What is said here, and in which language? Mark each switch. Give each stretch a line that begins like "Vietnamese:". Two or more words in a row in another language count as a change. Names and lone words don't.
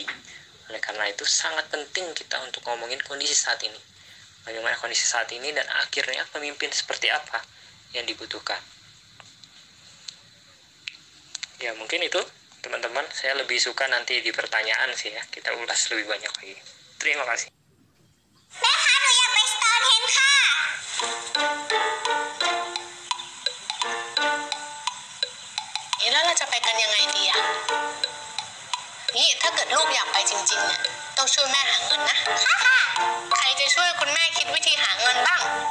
Indonesian: Oleh karena itu sangat penting kita untuk ngomongin kondisi saat ini. Bagaimana kondisi saat ini dan akhirnya pemimpin seperti apa yang dibutuhkan. Ya mungkin itu teman-teman, saya lebih suka nanti di pertanyaan sih ya, kita ulas lebih banyak lagi. Terima kasih.
Thai: แม่คะหนูอยากไปสโตนเฮนจ์ค่ะนี่แล้วเราจะไปกันยังไงดีอะนี่ถ้าเกิดลูกอยากไปจริงๆเนี่ยต้องช่วยแม่หาเงินนะค่ะใครจะช่วยคุณแม่คิดวิธีหาเงินบ้าง